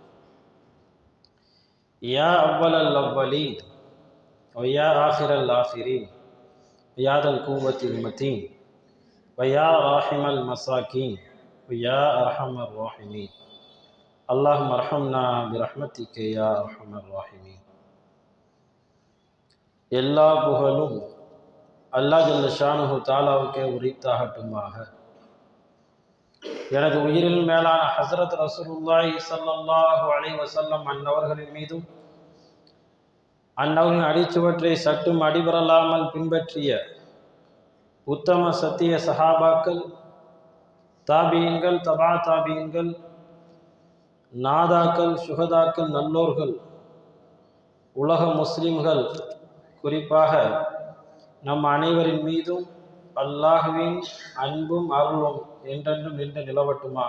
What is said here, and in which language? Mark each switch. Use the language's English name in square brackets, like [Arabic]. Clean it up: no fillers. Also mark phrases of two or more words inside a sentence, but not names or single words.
[Arabic] يا أول الأولين ويا آخر الآخرين، يا ذا القوة المتين ويا راحم المساكين ويا أرحم الراحمين. اللهم ارحمنا برحمتك يا أرحم الراحمين. [Tamil] எல்லா புகழும் [Arabic] الله جل شأنه [Tamil] தஆலாவுக்கே உரித்தாகட்டுமாக. எனது உயிரில் மேலான ஹஸ்ரத் [Arabic] رسول الله صلى الله عليه وسلم [Tamil] அன்னவர்களின் மீதும் அன்னவர்களின் அடிச்சுவற்றை சட்டும் அடிபரலாமல் பின்பற்றிய உத்தம சத்திய சஹாபாக்கள், தாபியீன்கள், தபா தாபியீன்கள், நாதாக்கள், சுகதாக்கள், நல்லோர்கள், உலக முஸ்லிம்கள், குறிப்பாக நம் அனைவரின் மீதும் அல்லாஹுவின் அன்பும் அருளும் என்றென்றும் நின்று நிலவட்டுமாக.